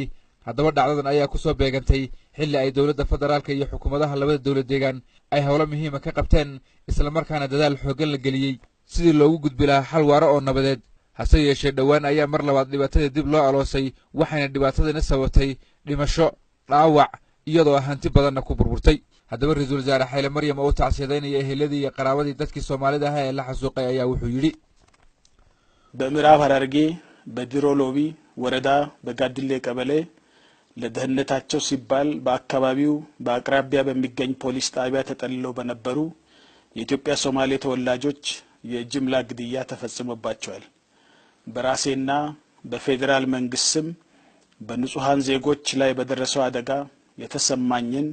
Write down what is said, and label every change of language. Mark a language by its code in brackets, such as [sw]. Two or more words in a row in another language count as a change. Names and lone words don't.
[so] haddaba dhacdadan ayaa ku soo beegantay xilli ay dawladda federaalka iyo xukuumadaha labada dawlad deegaan ay hawlo muhiim ah ka qabteen isla markaana dadaal xooggan la galiyay sidii loogu gudbi lahaa xal waara oo nabadeed hase yeeshee dhawaan ayaa mar labaad dhibaatada dib loo aloosay waxayna dhibaatadana sababtay dhimasho dhaawac iyadoo hanti badanna ku burburtay haddaba ra'iisul wasaare Hailemaryam oo tacsiyadeynaya eheladii iyo qaraabadii dadkii Soomaalida ahaa ee la xasuuqay ayaa wuxuu yiri [am] በምዕራብ ሐረርጌ በድሮ ሎቢ ወረዳ በጋድሌ ቀበሌ ለደህንነታቸው ሲባል በአካባቢው በአቅራቢያ በሚገኝ ፖሊስ ጣቢያ ተጠልለው በነበሩ የኢትዮጵያ ሶማሌ ተወላጆች የጅምላ ግድያ ተፈጽሞባቸዋል። በራሴና በፌደራል መንግስትም በንጹሃን ዜጎች ላይ በደረሰው አደጋ የተሰማኝን